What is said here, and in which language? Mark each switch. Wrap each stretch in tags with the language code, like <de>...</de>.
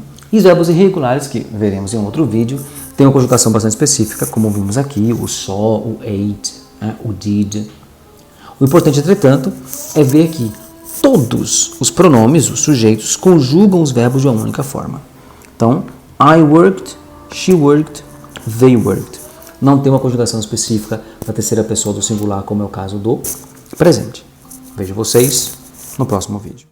<pt>E os verbos irregulares, que veremos em um outro vídeo, têm uma conjugação bastante específica, como vimos aqui, o saw, o ate, o did. O importante, entretanto, é ver que todos os pronomes, os sujeitos, conjugam os verbos de uma única forma.</pt> <en>Então, I worked, she worked, they worked.</en> <pt>Não tem uma conjugação específica para a terceira pessoa do singular, como é o caso do presente. Vejo vocês no próximo vídeo.</pt>